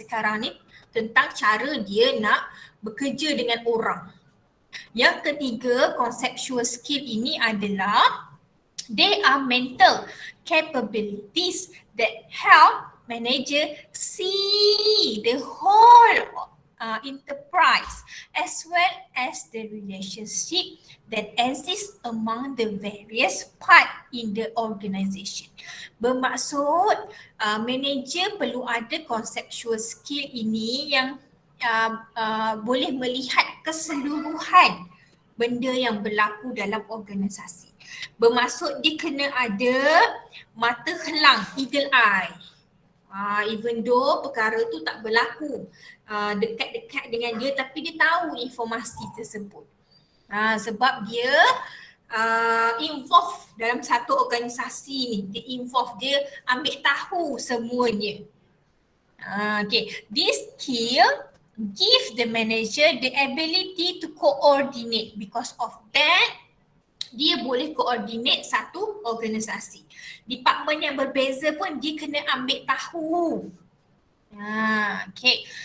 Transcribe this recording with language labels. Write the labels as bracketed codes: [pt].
[ms] Sekarang ni tentang cara dia nak bekerja dengan orang. Yang ketiga, conceptual skill ini adalah [en] they are mental capabilities that help manager see the whole enterprise as well as the relationship that exists among the various part in the organisation. [ms] Bermaksud manager perlu ada conceptual skill ini yang boleh melihat keseluruhan benda yang berlaku dalam organisasi. Bermaksud dia kena ada mata helang, eagle eye. Even though perkara tu tak berlaku dekat-dekat dengan dia, tapi dia tahu informasi tersebut. Sebab dia involve dalam satu organisasi ni, dia ambil tahu semuanya. [en] Okay, this skill give the manager the ability to coordinate. Because of that, [ms] dia boleh coordinate satu organisasi. Department yang berbeza pun dia kena ambil tahu. Okay.